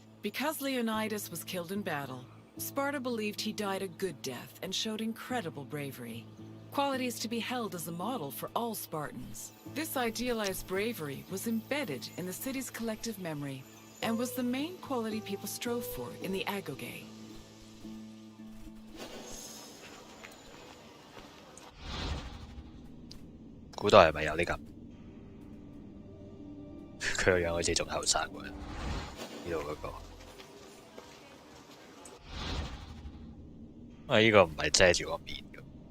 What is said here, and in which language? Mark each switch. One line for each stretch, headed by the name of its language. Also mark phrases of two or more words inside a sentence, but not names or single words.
English: Because Leonidas was killed in battle, Sparta believed he died a good death and showed incredible bravery, qualities to be held as a model for all Spartans. This idealized bravery was embedded in the city's collective memory and was the main quality people strove for in the agoge.
Cantonese: 古代係咪有呢咁？佢個樣好似仲後生喎，呢度嗰個。因為呢個唔係遮住個面嘅。